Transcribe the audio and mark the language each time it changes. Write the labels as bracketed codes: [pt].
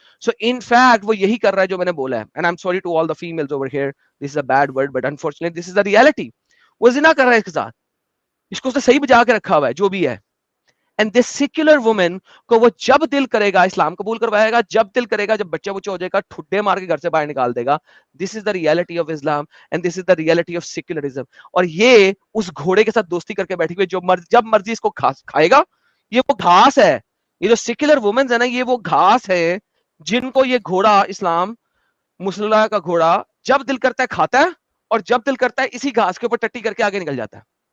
[en] so in fact [ur] وہ یہی کر رہا ہے جو میں نے بولا ہے. [en] And I am sorry to all the families over here, this is a bad word but unfortunately this is the reality. [ur] وہ زنا کر رہا ہے اس کے ساتھ, اس کو اس نے صحیح بجا کے رکھا ہوا ہے جو بھی ہے. [en] and this secular woman [ur] کو وہ جب دل کرے گا اسلام قبول کروائے گا, جب دل کرے گا, جب بچہ بچہ ہو جائے گا, ٹھڈے مار کے گھر سے باہر نکال دے گا. [en] This is the reality of Islam and this is the reality of secularism. [ur] اور یہ اس گھوڑے کے ساتھ دوستی کر کے بیٹھی ہوئی, جو جب مرضی اس کو کھائے گا. یہ وہ گھاس ہے, یہ جو سیکولر وومنز ہے نا, یہ وہ گھاس ہے جن کو یہ گھوڑا اسلام مسلح کا گھوڑا جب دل کرتا ہے کھاتا ہے, اور جب دل کرتا ہے اسی گھاس کے اوپر ٹٹی کر کے آگے نکل جاتا ہے.